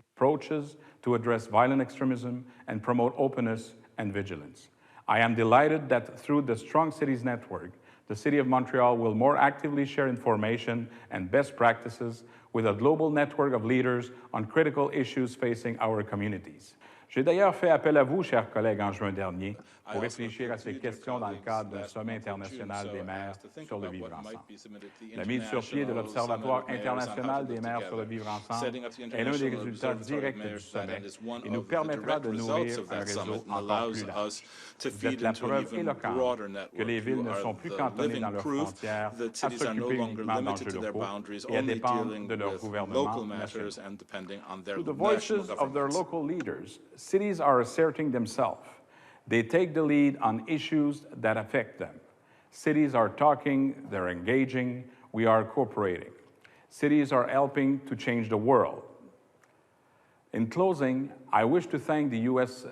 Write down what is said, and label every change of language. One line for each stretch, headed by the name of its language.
English: approaches to address violent extremism and promote openness and vigilance. I am delighted that through the Strong Cities Network, the City of Montreal will more actively share information and best practices with a global network of leaders on critical issues facing our communities.
French: J'ai d'ailleurs fait appel à vous, chers collègues, en juin dernier, pour réfléchir à ces questions dans le cadre d'un sommet international des maires sur le vivre ensemble. La mise sur pied de l'Observatoire international des maires sur le vivre ensemble est l'un des résultats directs du sommet et nous permettra de nourrir un réseau encore plus large. Vous êtes la preuve éloquente que les villes ne sont plus cantonnées dans leurs frontières à s'occuper uniquement d'enjeux locaux et à dépendre de leur gouvernement national.
English: Through the voices of their local leaders, cities are asserting themselves. They take the lead on issues that affect them. Cities are talking, they're engaging, we are cooperating. Cities are helping to change the world. In closing, I wish to thank the U.S.